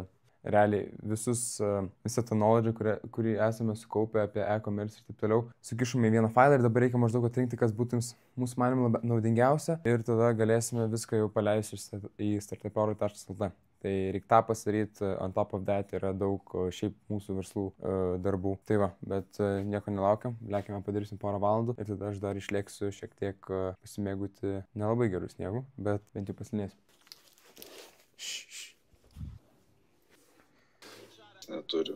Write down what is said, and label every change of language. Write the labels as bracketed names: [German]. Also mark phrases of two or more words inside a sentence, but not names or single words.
[Lithuanian] Realiai visą tą knowledge, kurį esame sukaupę apie e-commerce ir taip toliau, sukišome į vieną failą ir dabar reikia maždaug atrinkti, kas būtų mūsų manimu naudingiausia ir tada galėsime viską jau paleisti į startup.lt. Tai reikia tą pasidaryti, [English] on top of that [Lithuanian] yra daug šiaip mūsų verslų darbų. Tai va, bet nieko nelaukiam, lėkime padarysim porą valandų ir tada aš dar išlėksiu šiek tiek pasimėgauti nelabai gerų sniegų, bet bent jau pasinėsiu. Neturiu.